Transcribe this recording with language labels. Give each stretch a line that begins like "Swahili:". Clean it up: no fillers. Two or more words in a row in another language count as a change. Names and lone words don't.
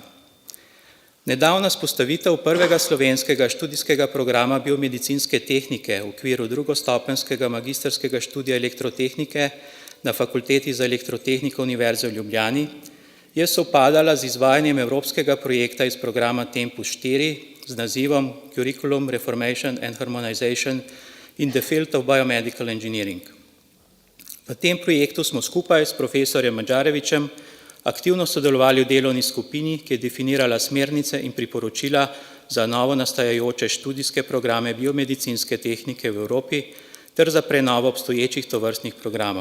Slovenian: Nedavna spostavitev prvega slovenskega študijskega programa biomedicinske tehnike v okviru drugostopenjskega magistrskega študija elektrotehnike na Fakulteti za elektrotehniko Univerze v Ljubljani je sovpadala z izvajanjem evropskega projekta iz programa Tempus 4 z nazivom Curriculum Reformation and Harmonization in the Field of Biomedical Engineering. V tem projektu smo skupaj s profesorjem Madžarevičem aktivno sodelovali v delovni skupini, ki je definirala smernice in priporočila za novo nastajajoče študijske programe biomedicinske tehnike v Evropi ter za prenovo obstoječih tovrstnih programov.